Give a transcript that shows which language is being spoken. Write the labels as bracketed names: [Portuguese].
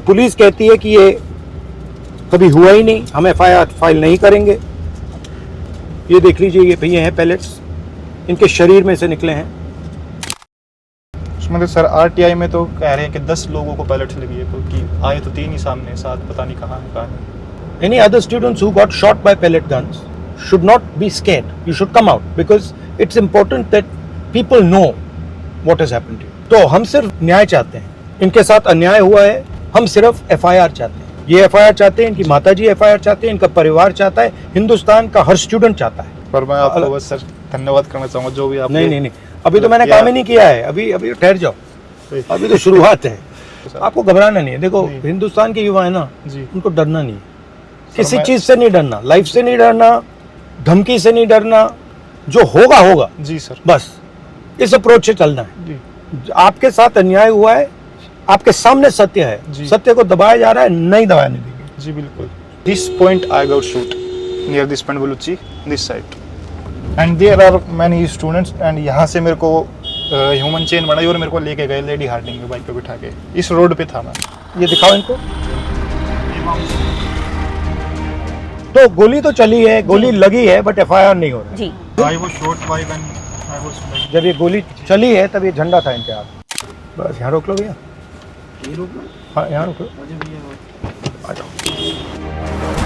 [Hindi] Police कहती है कि ये कभी हुआ ही नहीं, हम एफआईआर फाइल नहीं करेंगे। ये देख लीजिए, ये भैया हैं पैलेट्स, इनके शरीर में से निकले हैं। उसमें सर आरटीआई में तो कह रहे हैं कि 10 लोगों को पैलेट्स लगी है, क्योंकि आए तो 3 ही सामने, 7 पता नहीं कहाँ है। [English] Any other students who got shot by pellet guns should not be scared. You should come out because it's important that people know what has happened to you. [Hindi] तो हम सिर्फ न्याय चाहते हैं, इनके साथ अन्याय हुआ है, हम सिर्फ एफआईआर चाहते हैं। ये एफआईआर चाहते हैं, इनकी माताजी एफआईआर चाहते हैं, इनका परिवार चाहता है, हिंदुस्तान का हर स्टूडेंट चाहता है। पर मैं आपको बस सर धन्यवाद करना चाहूँगा जो भी आप। नहीं, अभी तो मैंने काम ही नहीं किया है, अभी ठहर जाओ, अभी तो शुरुआत है। आपको घबराना नहीं है। देखो हिंदुस्तान के युवा है ना, उनको डरना नहीं है, किसी चीज से नहीं डरना, लाइफ से नहीं डरना, धमकी से नहीं डरना, जो होगा होगा जी सर, बस इस अप्रोच से चलना है जी। आपके साथ अन्याय हुआ है, आपके सामने सत्य है, सत्य को दबाया जा रहा है, नहीं दबाने देंगे जी बिल्कुल। [English] this point I got shoot near this point Baluchi this side and there are many students एंड [Hindi] यहाँ से मेरे को ह्यूमन चेन बनाई और मेरे को लेके गए लेडी हार्डिंग में बाइक पे बिठा के। इस रोड पे था मैं। ये दिखाओ इनको। तो गोली तो चली है, गोली लगी है, बट एफआईआर नहीं हो रहा जी। [English] I was shot by when I was like... [Hindi] जब ये गोली चली है तब ये झंडा था इनके हाथ। बस यहाँ रोक लो भैया, हाँ यहाँ रोक लो, आ जाओ।